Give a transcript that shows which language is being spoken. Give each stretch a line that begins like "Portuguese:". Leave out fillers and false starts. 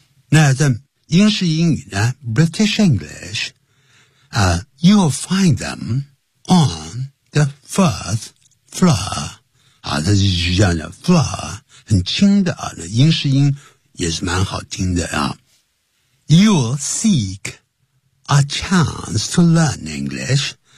Chinese: 那在英式英语呢
English: ,British English,you will find them on the fourth floor.
Chinese: 啊，它就是这样的 ,floor, 很轻的啊，那英式音也是蛮好听的啊。
English: You will seek a chance to learn English.